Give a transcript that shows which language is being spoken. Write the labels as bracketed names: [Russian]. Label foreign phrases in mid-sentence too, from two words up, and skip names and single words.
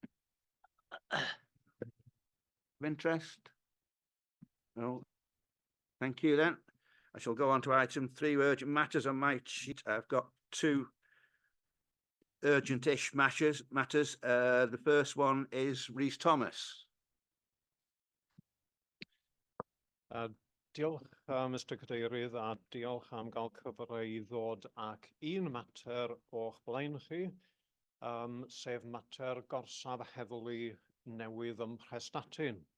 [English] Of interest? No. Thank you then. I shall go on to item 3, urgent matters on my sheet. I've got 2 urgent-ish matters. The first one is Rhys Thomas. [Welsh] Diolch, Mr Cadeirydd, a diolch am gael cyfle I ddod ac un mater o'ch blaen chi, sef mater gorsaf heddlu newydd ym Mhrestatyn.